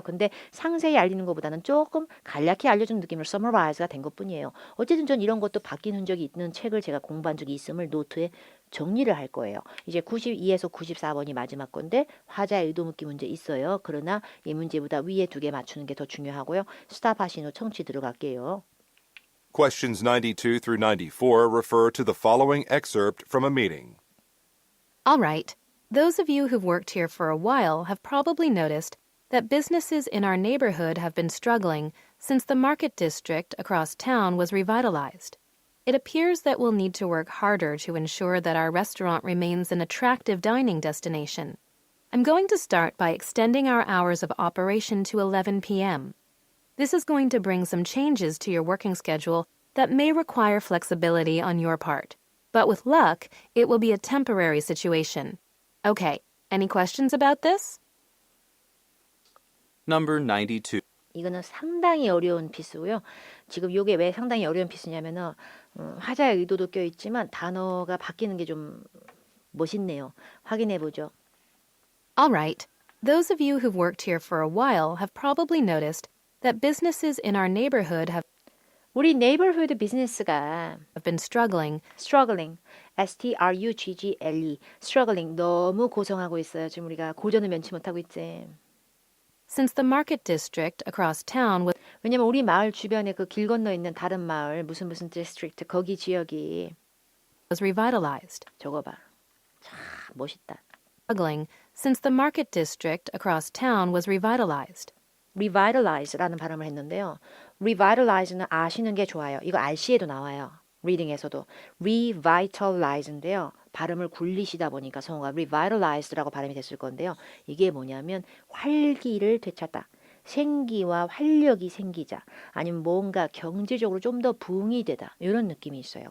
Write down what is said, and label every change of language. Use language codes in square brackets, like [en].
[ko] 근데 상세히 알리는 것보다는 조금 간략히 알려주는 느낌으로 summarize가 된 것뿐이에요. 어쨌든 전 이런 것도 바뀐 흔적이 있는 책을 제가 공부한 적이 있음을 노트에 정리를 할 거예요. 이제 92에서 94번이 마지막 건데 화자의 의도 묻기 문제 있어요. 그러나 이 문제보다 위에 두 개 맞추는 게 더 중요하고요. 스탑 하신 후 청취 들어갈게요. [en] Questions 92 through 94 refer to the following excerpt from a meeting. All right. Those of you who've worked here for a while have probably noticed that businesses in our neighborhood have been struggling since the market district across town was revitalized. It appears that we'll need to work harder to ensure that our restaurant remains an attractive dining destination. I'm going to start by extending our hours of operation to 11 p.m. This is going to bring some changes to your working schedule that may require flexibility on your part. But with luck, it will be a temporary situation. Okay, any questions about this? Number 92. [ko] 이거는 상당히 어려운 피스고요. 지금 이게 왜 상당히 어려운 피스냐면은 화자의 의도도 껴있지만 단어가 바뀌는 게 좀 멋있네요. 확인해 보죠. [en] All right. Those of you who've worked here for a while have probably noticed that businesses in our neighborhood have [ko] 우리 네이버후드 비즈니스가 [en] been struggling [ko] struggling, S-T-R-U-G-G-L-E, struggling 너무 고생하고 있어요. 지금 우리가 고전을 면치 못하고 있지. [en] since the market district across town was [ko] 왜냐면 우리 마을 주변에 그 길 건너 있는 다른 마을 무슨 디스트릭트 거기 지역이 [en] revitalized. [ko] 저거 봐. 참 멋있다. [en] Struggling since the market district across town was revitalized. [ko] revitalize라는 발음을 했는데요. revitalize는 아시는 게 좋아요. 이거 RC에도 나와요. 리딩에서도 revitalize인데요. 발음을 굴리시다 보니까 성우가 revitalized라고 발음이 됐을 건데요. 이게 뭐냐면 활기를 되찾다. 생기와 활력이 생기자 아니면 뭔가 경제적으로 좀 더 부흥이 되다 이런 느낌이 있어요.